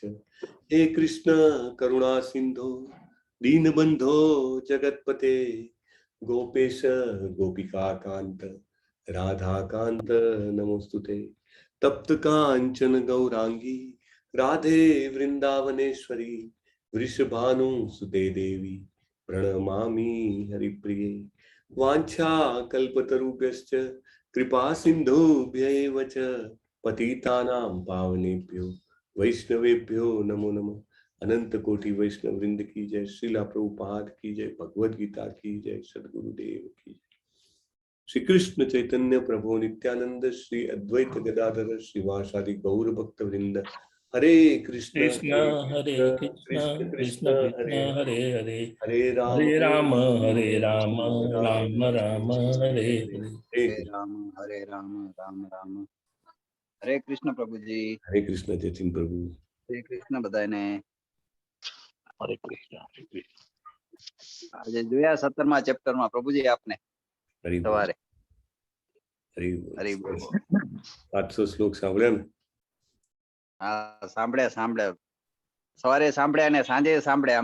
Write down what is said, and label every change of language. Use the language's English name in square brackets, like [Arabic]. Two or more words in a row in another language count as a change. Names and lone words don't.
[Sanskrit] હે કૃષ્ણ કરુણા સિંધો દીનબંધો જગતપતે ગોપેશ ગોપિકા કાંત રાધાકાંત નમોસ્તુતે. તપ્ત કાંચન ગૌરાંગી રાધે વૃંદાવનેશ્વરી વૃષભાનુ સુતે દેવી પ્રણમામી હરિપ્રિયે. વાંછા કલ્પતરુભ્યશ્ચ કૃપા સિંધુભ્યૈવ ચ પતિતાનાં પાવનેભ્યો વૈષ્ણવેભ્યો નમો નમઃ. [Hindi] अनंत कोटि वैष्णव वृंद की जय. श्रीला प्रभुपाद की जय. भगवद गीता की जय. सदगुरुदेव की जय. श्री कृष्ण चैतन्य प्रभु नित्यानंद श्री अद्वैत गदाधर श्रीवासादि गौर भक्त वृंद. [Sanskrit] हरे कृष्ण કૃષ્ણ હરે કૃષ્ણ કૃષ્ણ કૃષ્ણ હરે હરે हरे હરે રામ હરે રામ રામ રામ હરે હરે. हरे રામ હરે રામ રામ રામ. હરે કૃષ્ણ પ્રભુજી. हरे कृष्ण चैतन्य प्रभु. [Gujarati] હરે કૃષ્ણ બધાને. હરે કૃષ્ણ. આજે જોયા 17મા ચેપ્ટરમાં પ્રભુજી આપને हरि સવારે. हरि હરી બોલ. 700 શ્લોક સાંભળ્યા ને? હા, સાંભળ્યા. સવારે સાંભળ્યા અને સાંજે સાંભળ્યા.